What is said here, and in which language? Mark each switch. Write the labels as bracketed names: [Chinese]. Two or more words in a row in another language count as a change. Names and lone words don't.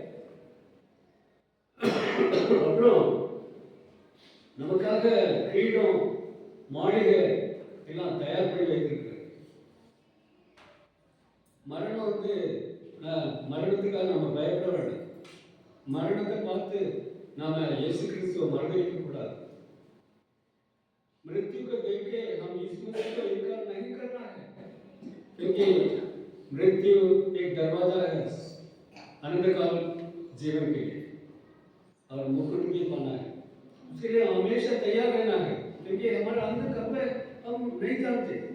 [Tamil] அப்புறம் நமக்காக கிரீடம், மாளிகை எல்லாம் தயார் பண்ணி வைத்திருக்கிறார். மரணம் வந்து மரணத்துக்காக நம்ம பயப்பட வேண்டாம். மரணத்தை பார்த்து நாம இயேசு கிறிஸ்துவை மறந்துவிட கூடாது। [Hindi] मृत्यु को देख के हम यीशु मसीह को इनकार नहीं करना है, क्योंकि मृत्यु एक दरवाजा है अनंतकाल जीवन के लिए और मुकुट भी पाना है। उसके लिए हमेशा तैयार रहना है, क्योंकि हमारा अंत कब है हम नहीं जानते।